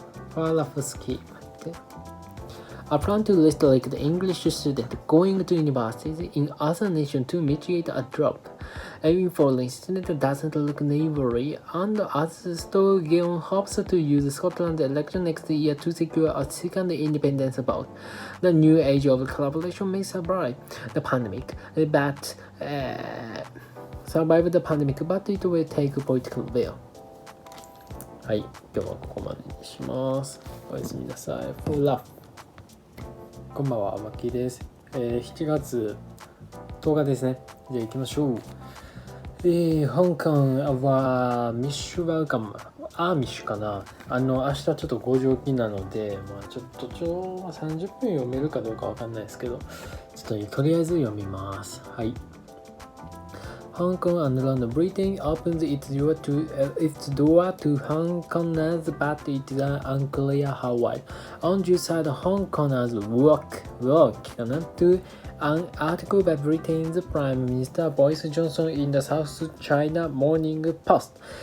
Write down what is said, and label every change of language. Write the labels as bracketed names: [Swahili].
[English] Far-left scheme. A plan to restrict the English students going to universities in other nations to mitigate a drop in foreign students doesn't look neighborly, and as Sturgeon hopes to use Scotland's election next year to secure a second independence vote. The new age of collaboration may survive the pandemic, but it will take political will. [Japanese] はい、今日はここまでにします。おやすみなさい。フラフ。こんばんは、マッキーです。7月10日ですね。じゃあ行きましょう。香港はミッシュウェルカム。ミッシュかな。明日ちょっと5時起きなので、ちょっと30分読めるかどうかわかんないですけど、ちょっととりあえず読みます。 [English] はい。Hong Kong and London. Britain opens its door to Hong Kongers, but it is unclear how wide. On Tuesday, Hong Kongers woke to an article by Britain's Prime Minister Boris Johnson in the South China Morning Post.